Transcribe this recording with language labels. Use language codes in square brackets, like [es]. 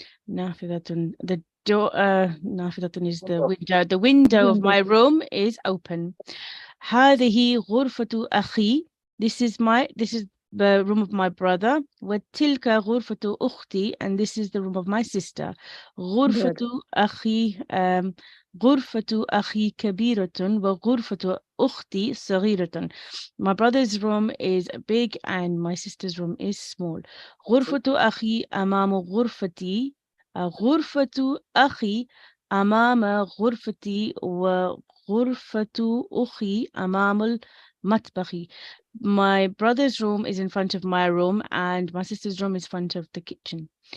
[en] نافذة, the door, نافذة is the window. The window of my room is open. [ar] هذه غرفة أخي, [en] this is the room of my brother. [ar] وتلك غرفة أختي, [en] and this is the room of my sister. [ar] غرفة أخي غرفة أخي كبيرة وغرفة أختي صغيرة. [en] My brother's room is big and my sister's room is small. [ar] غرفة أخي أمام غرفتي. غرفة أخي أمام غرفتي وغرفة أخي أمام المطبخ. [en] My brother's room is in front of my room and my sister's room is in front of the kitchen.